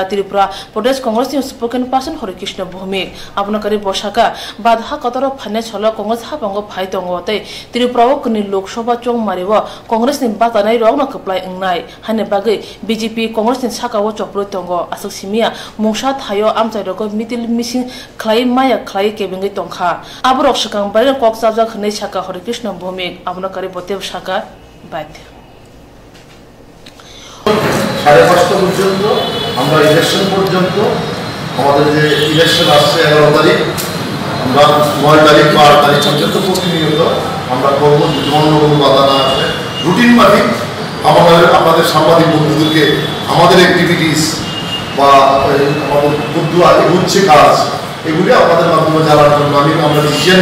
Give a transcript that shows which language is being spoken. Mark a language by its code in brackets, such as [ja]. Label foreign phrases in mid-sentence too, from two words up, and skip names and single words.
[trp] त्रिपुरा प्रदेश कांग्रेस नि [en] spoken person [trp] हरिकृष्ण भौमिक आपना करी बसाका बाधा कतरो फाने छलो कांग्रेस हाबंगो फाइतों तै त्रिपुरा कनि लोकसभा चौक मारिवो कांग्रेस नि बातानाय रंग कप्लाय अंगनाय बागै बीजेपी कांग्रेस नि साकावो चप्रो तंगो आसक सिमिया मुंगसा थायो आमचाइरको मितिल मिसिं खलाय माया खलाय केबेंगै तंखा आबरक सकां बारे कक साबजा खनै साका हरिकृष्ण भौमिक आपना करी बतेव साका बाध्य [bn] 5:30 পর্যন্ত আমরা ইলেকশন পর্যন্ত আমাদের যে ইলেকশন আসছে 11 তারিখ আমরা 9 তারিখ 12 তারিখ পর্যন্ত প্রতিনিয়ত আমরা করব জন্য কোনো বাধা না আসে রুটিন মাফিক আমাদের সাংবাদিক বন্ধুদেরকে আমাদের অ্যাক্টিভিটিস বা আমাদের বুদ্ধুয়া এগুচ্ছে কাজ এগুলি আপনাদের মাধ্যমে জানার জন্য আমরা ডিসিশন